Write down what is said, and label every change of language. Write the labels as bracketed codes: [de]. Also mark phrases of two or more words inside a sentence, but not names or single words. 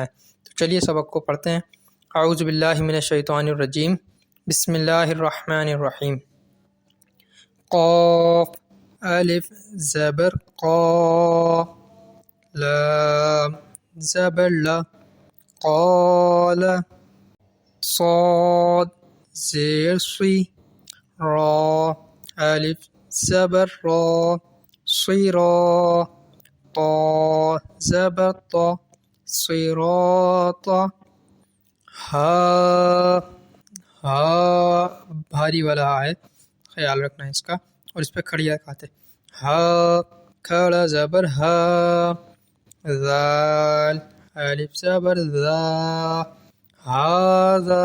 [ur] تو چلیے سبق کو پڑھتے ہیں۔ [ar] اعوذ باللہ من الشیطان الرجیم بسم اللہ الرحمن الرحیم۔ [ur] قاف الف زبر قا، لام زبر لا، قال، صاد زیر صی، را الف زبر را، صیرا، طا زبر طا، صراطا، ہا بھاری والا ہا ہے، خیال رکھنا ہے اس کا، اور اس پہ کھڑی حرکات ہے۔ ہا کھڑا زبر ہا، ذال الف زبر ذا، ہاذا۔